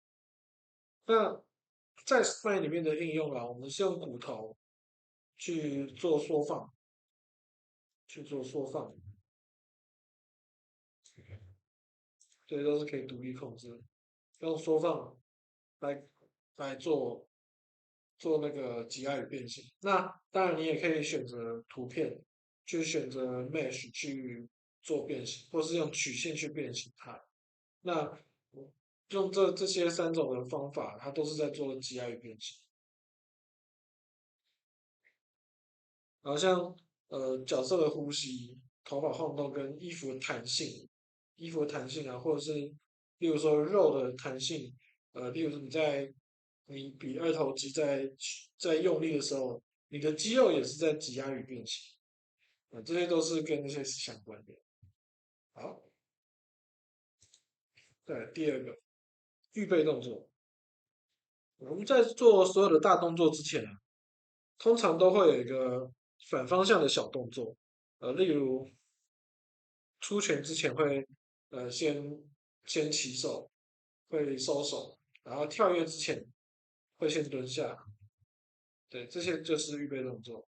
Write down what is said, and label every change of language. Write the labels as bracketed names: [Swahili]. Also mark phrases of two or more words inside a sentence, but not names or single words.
[Chinese] 那在 Spline 裡面的應用啊，我們是用骨頭去做縮放，這些都是可以獨立控制的，用縮放來做那個擠壓與變形。那當然，你也可以選擇圖片，去選擇 Mesh 去做變形，或是用曲線去變形它。那用這些三種的方法，它都是在做擠壓與變形。然後像角色的呼吸、頭髮晃動跟衣服的彈性，啊，或者是例如說肉的彈性，例如你比二头肌在用力的時候，你的肌肉也是在擠壓與變形，這些都是跟那些是相關的。好，再來第二個預備動作，我們在做所有的大動作之前啊，通常都會有一個反方向的小動作，例如出拳之前會先起手，會收手，然後跳躍之前會先蹲下，對，這些就是預備動作。